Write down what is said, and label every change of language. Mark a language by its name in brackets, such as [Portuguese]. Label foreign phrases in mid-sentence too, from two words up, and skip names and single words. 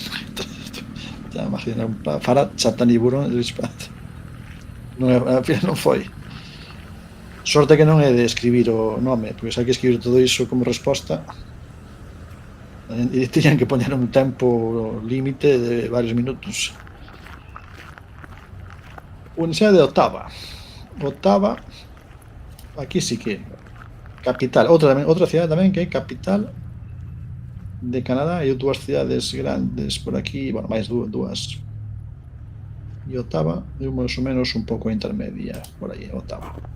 [Galician] Já imagina Farat Satani Burón non, ao final non foi. Sorte que non é de escribir o nome, porque se hai que escribir todo iso como resposta e tiñan que poñer un tempo límite de varios minutos. Universidade de Ottawa. Ottawa, aquí sí que capital, outra cidade tamén que é capital de Canadá e dúas cidades grandes por aquí, bueno, máis dúas. E Ottawa é máis ou menos un pouco intermedia por aí, Ottawa.